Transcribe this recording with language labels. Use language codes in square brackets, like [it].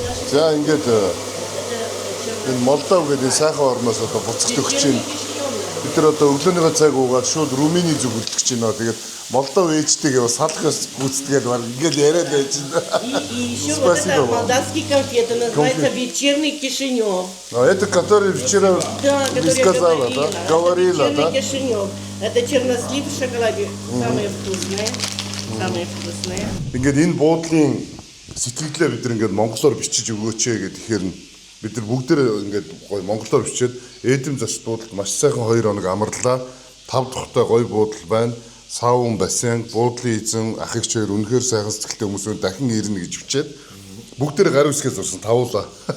[mn] За ингээд энэ Молдов гэдэг сайхан орноос одоо буцаж өгч чинь бид нар одоо өглөөнийхөө цаг уугаад шууд Румыний зүг үлдэх чинь нөө тэгээд Молдов ээжтэйгээ бас салхаас гүйцэтгээд баг ингээд яриад байж байна. [ru] И еще вот это молдавский конфет, называется вечерний Кишинев. А это который вчера сказала, да? Говорила, да? Вечерний Кишинев. Это чернослив в шоколаде. Самые вкусные. Самые вкусные. [mn] Ингээд энэ буудлын сэтгэлдээ бид нар ингээд монголоор бичиж өгөөч гэхээр бид нар бүгдээр ингээд гоё монголоор бичээд Эдэм зочд буудалд маш сайхан 2 хоног амарлаа. 5 дахьтай гоё буудал байна. Саун бассейн, буудлын эзэн, ах эгч хоёр үнэхээр сайхан сэтгэлтэй хүмүүс дахин ирнэ гэж бичээд бүгдээр гар үсгээ зурсан тавуулаа.